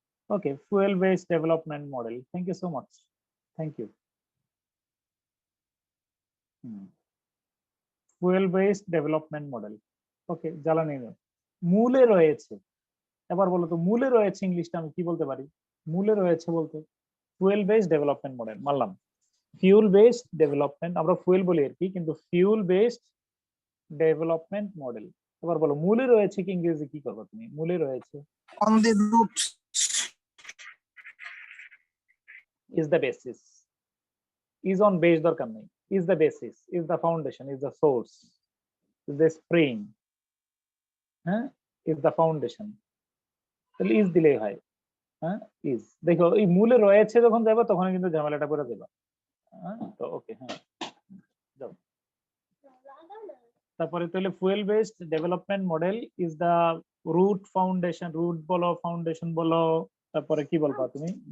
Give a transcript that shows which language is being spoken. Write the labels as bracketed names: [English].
[English] Okay, fuel-based development model. Thank you so much. Thank you. Fuel-based development model. [Bangla] Okay, জ্বালানি মূলে রয়েছে। এবার বলো তো মূলে রয়েছে ইংলিশটা আমি কি বলতে পারি? মূলে রয়েছে বলতে ফুয়েল বেসড ডেভেলপমেন্ট মডেল মানলাম। ফিউল বেসড ডেভেলপমেন্ট আমরা ফুয়েল বলি আর কি, কিন্তু ফিউল বেসড ডেভেলপমেন্ট মডেল। এবার বলো মূলে রয়েছে কি ইংরেজি কি করবে তুমি? মূলে রয়েছে [English] on the roots, is the basis, is on base [Bangla] দরকার নেই, [English] is the basis, is the foundation, is the source, is the spring, হ্যাঁ, is the foundation। [Bangla] তাহলে is দিলেই হয়, হ্যাঁ is। দেখো এই মূলে রয়েছে যখন যাবে তখন কিন্তু ঝামেলাটা করে দেবা, হ্যাঁ তো ওকে, হ্যাঁ যাও। তারপরে তাহলে [English] fuel based development model is the root foundation, [Bangla] root বলো ফাউন্ডেশন বলো, তারপরে কি বলবা তুমি?